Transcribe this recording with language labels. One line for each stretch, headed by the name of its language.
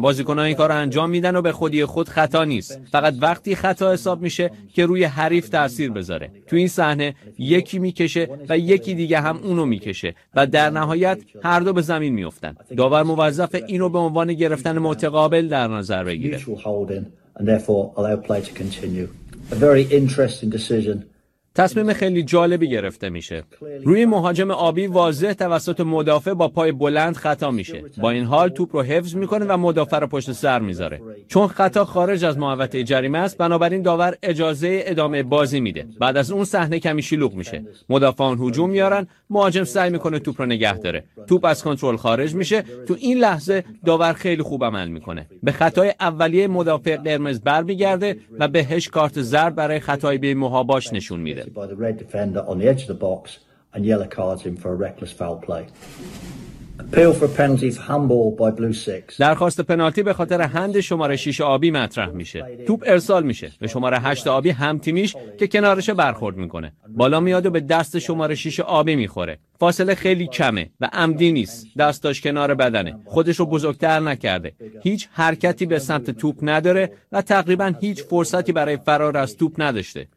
Persian: بازیکن‌ها این کارو انجام میدن و به خودی خود خطا نیست. فقط وقتی خطا حساب میشه که روی حریف تأثیر بذاره. تو این صحنه یکی میکشه و یکی دیگه هم اونو میکشه و در نهایت هر دو به زمین میافتن. داور موظف اینو به عنوان گرفتن متقابل در نظر بگیره.
English: A very interesting decision.
Persian: تصمیم خیلی جالبی گرفته میشه. روی مهاجم آبی واضح توسط مدافع با پای بلند خطا میشه. با این حال توپ رو حفظ میکنه و مدافع رو پشت سر میذاره. چون خطا خارج از محوطه جریمه است، بنابراین داور اجازه ادامه بازی میده. بعد از اون صحنه کمی شلوغ میشه. مدافعان هجوم میارن، مهاجم سعی میکنه توپ رو نگه داره. توپ از کنترل خارج میشه. تو این لحظه داور خیلی خوب عمل میکنه. به خطای اولیه مدافع قرمز برمیگرده و بهش کارت زرد برای خطای بی‌محاباش نشون میده.
English: By the red defender on the edge of the box and yellow cards him for a reckless foul play. Appeal for a penalty for handball by blue 6.
Persian: درخواست پنالتی به خاطر هند شماره 6 آبی مطرح میشه. توپ ارسال میشه به شماره 8 آبی هم تیمیش که کنارش برخورد میکنه. بالا میاد و به دست شماره 6 آبی میخوره. فاصله خیلی کمه و عمدی نیست. دستاش کنار بدنه. خودش رو بزرگتر نکرده. هیچ حرکتی به سمت توپ نداره و تقریبا هیچ فرصتی برای فرار از توپ نداشته.